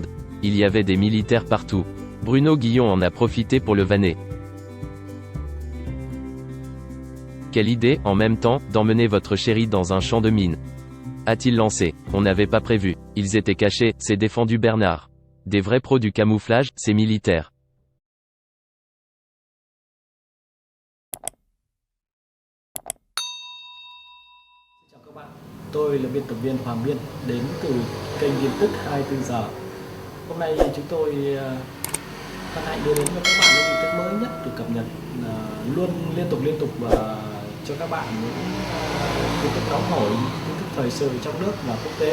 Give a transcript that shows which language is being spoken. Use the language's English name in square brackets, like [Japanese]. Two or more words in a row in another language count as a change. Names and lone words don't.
[French] Il y avait des militaires partout. Bruno Guillon en a profité pour le vanner. Quelle idée, en même temps, d'emmener votre chérie dans un champ de mines, a-t-il lancé. On n'avait pas prévu. Ils étaient cachés, s'est défendu Bernard. Des vrais pros du camouflage, ces militaires. [Vietnamese] Chào các bạn, tôi là biên tập viên Hoàng Biên, đến từ kênh tin tức 24 giờ. Hôm nay chúng tôi hân hạnh đưa đến cho các bạn những tin tức mới nhất được cập nhật luôn liên tục và cho các bạn những tin tức nóng hổi, tin tức thời sự trong nước và quốc tế.